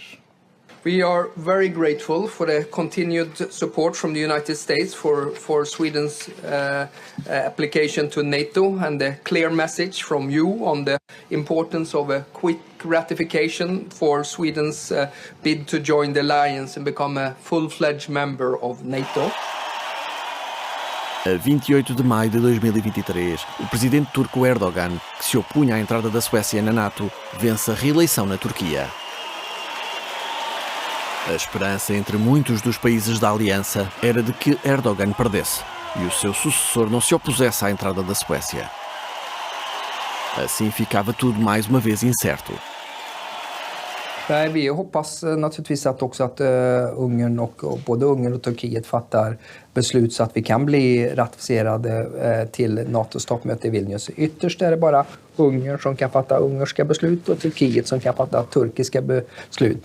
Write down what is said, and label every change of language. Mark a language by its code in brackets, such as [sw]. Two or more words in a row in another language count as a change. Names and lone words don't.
[en] We are very grateful for the continued support from the United States for Sweden's application to NATO, and the clear message from you on the importance of a quick ratification for Sweden's bid to join the alliance and become a full-fledged member of NATO. [pt] A 28 de maio de 2023, o presidente turco Erdogan, que se opunha à entrada da Suécia na NATO, vence a reeleição na Turquia. A esperança entre muitos dos países da aliança era de que Erdogan perdesse e o seu sucessor não se opusesse à entrada da Suécia. Assim ficava tudo mais uma vez incerto. [sv] Nej, vi hoppas naturligtvis att Ungern och både Ungern och Turkiet fattar beslut så att vi kan bli ratificerade till NATOs toppmöte i Vilnius. Ytterst är det bara Ungern som kan fatta ungerska beslut och Turkiet som kan fatta turkiska beslut.